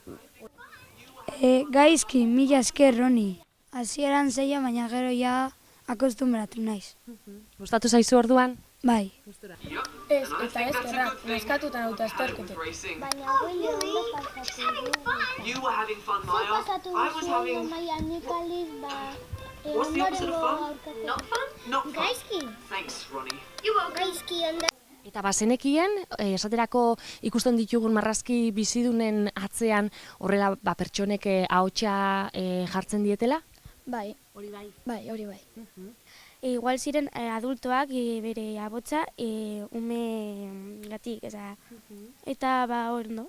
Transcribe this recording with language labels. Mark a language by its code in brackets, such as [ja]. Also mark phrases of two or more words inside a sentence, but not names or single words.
[eu] Gaizki, mila esker, Roni. Hasieran zaila, baina gero ja akostumbratu naiz. Gustatu zaizu orduan? Bai. Ez, eta eskerra, naskatuta naute lasterketek. Baina Willy, ondo pasatu du. [en] You were having fun, Maya. [eu] Zuk pasatu [en] I was [eu] duzu [en] having... [eu] ondo, Maia, nik aldiz, [en] What's the opposite of fun? [eu] aurkako. [en] Not fun? Not fun. [eu] Gaizki. [en] Thanks, Ronnie. [eu] Gaizki ondo. Eta bazenekien, esaterako ikusten ditugun marrazki bizidunen atzean horrela pertsonek ahotsa jartzen dietela? Bai. Hori bai. Hori bai. Igual ziren adultoak bere abotsa ume gatik, eta ondo.